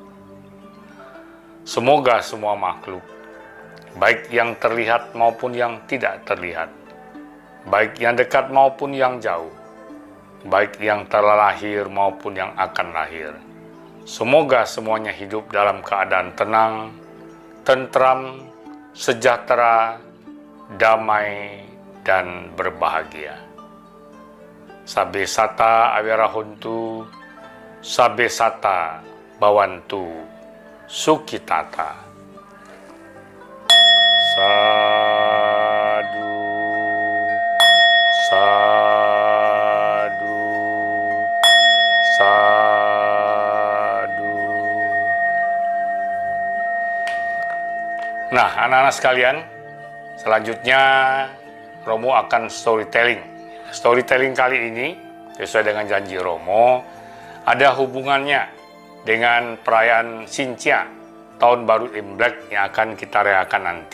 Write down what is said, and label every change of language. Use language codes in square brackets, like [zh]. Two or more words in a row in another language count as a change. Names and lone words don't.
[id] Semoga semua makhluk, baik yang terlihat maupun yang tidak terlihat, baik yang dekat maupun yang jauh, baik yang telah lahir maupun yang akan lahir, semoga semuanya hidup dalam keadaan tenang, tentram, sejahtera, damai, dan berbahagia. [pi] Sabe sata awirahuntu, sabe sata bawantu, sukitata. Sadu, sadu, sadu. [id] Nah, anak-anak sekalian, selanjutnya Romo akan storytelling. Storytelling kali ini, sesuai dengan janji Romo, ada hubungannya dengan perayaan Xinjia, Tahun Baru Imlek yang akan kita rayakan nanti.